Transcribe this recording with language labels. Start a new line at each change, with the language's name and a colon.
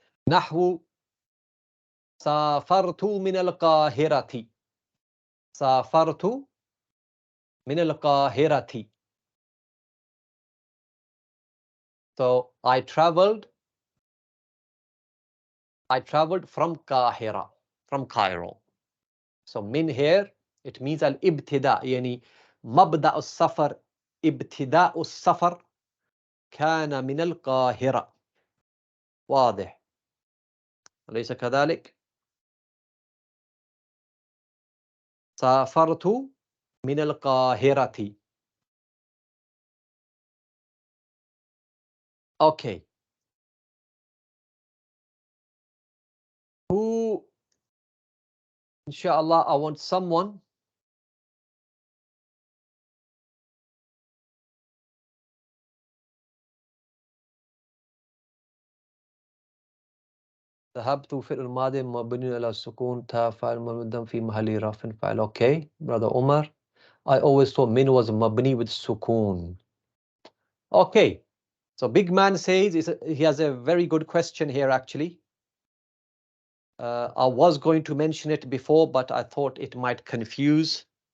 Arabic: نحو سافرت من القاهرة. سافرت من القاهرة.
English: So I traveled from Qahira, from Cairo. So min here, it means al-ibtida,
Arabic: يعني مبدأ السفر, ابتداء السفر كان من القاهرة. واضح أليس كذلك؟ سافرت من القاهرة.
English: Okay. Who, inshallah, I want someone
Arabic: ذهبت في الماضي مبني على السكون تا فاعل مبدأ في محل رفع فاعل.
English: Okay, brother Umar. I always thought min was mabni with sukoon. Okay, so big man says he has a very good question here actually. I was going to mention it before, but I thought it might confuse.